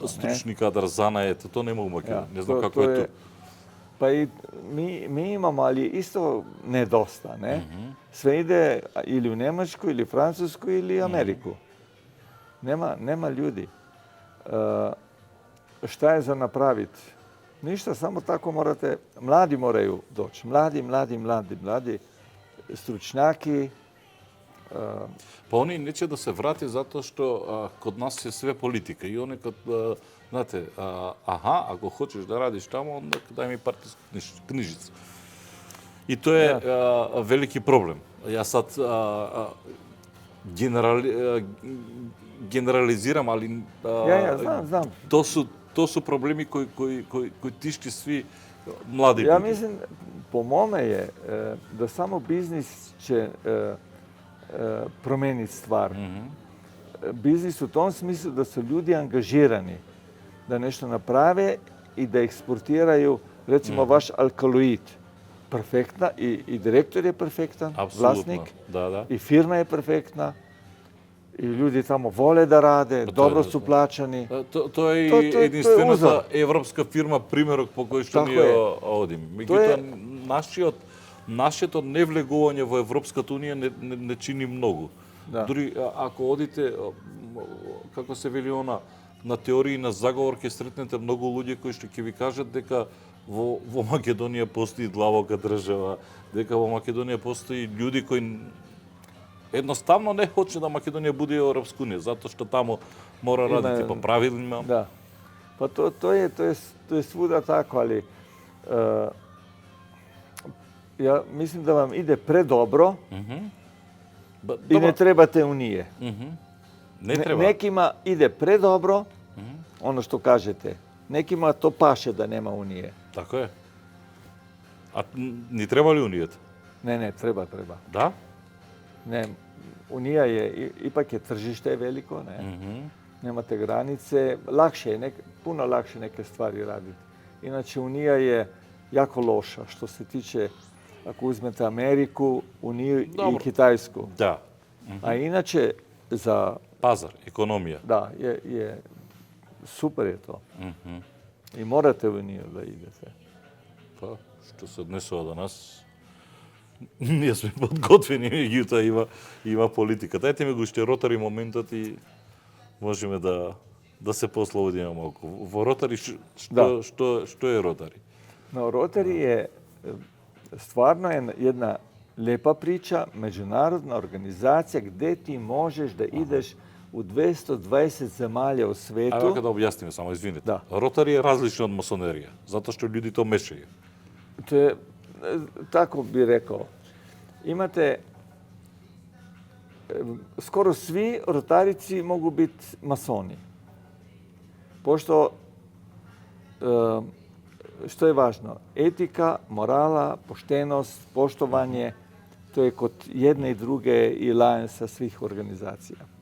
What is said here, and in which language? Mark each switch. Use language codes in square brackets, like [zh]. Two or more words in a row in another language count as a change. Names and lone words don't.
[sr] Ne? [mk] Стручни кадар, занаете, то нема у Македонија. [sr] Ja, [mk] Не знам [sr] to- [mk] како [sr] to [mk] е [sr] je- [mk] тоа. [sr] Pa i mi imamo, ali isto ne dosta. Ne? Sve ide ili u Njemačku, ili Francusku, ili Ameriku. Nema ljudi. Šta je za napraviti? Ništa, samo tako morate, mladi moraju doći. Mladi, stručnjaki. [mk] Па они нече да се врати затоа што код нас е све политика и они код знаете, ако хочеш да радиш таму, онда дај ми партиска книжица. И тоа е велики проблем. Јас сад генерализирам, али [sr] Znam. [mk] тоа су проблеми кои тишти сви млади [sr] Ja [mk] луѓе. [sr] mislim, po mome je da samo biznis će promijeniti stvar. Biznis u tom smislu da su ljudi angažirani, da nešto naprave i da eksportiraju, recimo vaš alkaloid. Perfektna i direktor je perfektan, Apsolutno. vlasnik, [mk] Да. [sr] i firma je perfektna, i ljudi tamo vole da rade, to je dobro to. su plaćani. [mk] Тоа е [sr] To je [mk] единствената [sr] узор. [mk] европска фирма примерок по кој што [sr] Тако [mk] ние [sr] е. [mk] одим. Тоа е- Меѓутоа нашето невлегување во Европската унија не чини многу. Да. Дури ако одите како се вели она на теории на заговор ќе сретнете многу луѓе кои што ќе ви кажат дека во Македонија постои длабока држава, дека во Македонија постои луѓе кои едноставно не хоче да Македонија буде Европска унија, затоа што таму мора Има- [sr] радити по правилima. Da. Pa to je svuda tako, ali ja mislim da vam ide predobro i ne trebate unije. [mk] Не треба. [sr] Nekima ide predobro, ono što kažete. Nekima to paše da nema unije. [mk] Така е. А ни треба ли унијата? [sr] Ne, treba. [mk] Да? [sr] Ne, unija je, ipak je tržište veliko, ne? Nemate granice, puno lakše neke stvari raditi. Inače, unija je jako loša što se tiče, ako uzmete Ameriku, Uniju i Dobro. Kitajsku. [mk] Да. [sr] A inače, [mk] Пазар, економија. [sr] da, je super je to. I morate u Uniju da idete. [mk] Па, што се однесува до нас, ние сме подготвени, меѓутоа има политика. Дајте ми го уште ротари моментот и можеме да се послободиме малку. Во ротари Да. што е ротари? [sr] No, Rotary je stvarno jedna lepa priča, međunarodna organizacija gdje ti možeš da ideš u 220 zemalja u [mk] Ајде [sr] svetu. [mk] да објасниме само, извините. Да. Ротари е различно од масонерија, затоа што луѓе то мешају. [sr] To je, tako bi rekao, imate, skoro svi rotarici mogu biti masoni. pošto što je važno? Etika, morala, poštenost, poštovanje, to je kod jedne i druge i Alliansa svih organizacija.